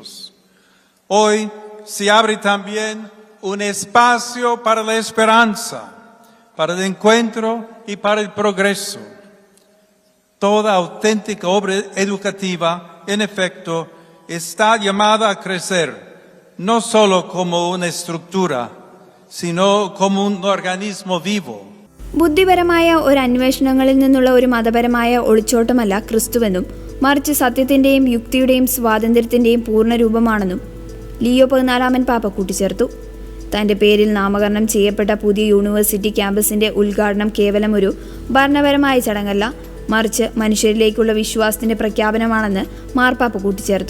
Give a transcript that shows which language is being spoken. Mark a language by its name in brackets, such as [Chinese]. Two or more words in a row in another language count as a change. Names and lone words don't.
[Spanish] Hoy se abre también un espacio para la esperanza, para el encuentro y para el progreso. Toda auténtica obra educativa, en efecto, está llamada a crecer, no solo como una estructura, sino como un organismo vivo. [Malayalam] ബുദ്ധിപരമായ ഒരു അന്വേഷണങ്ങളിൽ നിന്നുള്ള ഒരു മതപരമായ ഒളിച്ചോട്ടമല്ല ക്രിസ്തുവെന്നും മറിച്ച് സത്യത്തിന്റെയും യുക്തിയുടെയും സ്വാതന്ത്ര്യത്തിന്റെയും പൂർണ്ണ രൂപമാണെന്നും ലിയോ 14 പാപ്പ കൂട്ടിച്ചേർത്തു. തന്റെ പേരിൽ നാമകരണം ചെയ്യപ്പെട്ട പുതിയ [English] university campus [Malayalam] ഉദ്ഘാടനം കേവലം ഒരു ഭരണപരമായ ചടങ്ങല്ല, മറിച്ച് മനുഷ്യരിലേക്കുള്ള വിശ്വാസത്തിന്റെ പ്രഖ്യാപനമാണെന്ന് മാർപ്പാപ്പ കൂട്ടിച്ചേർത്തു.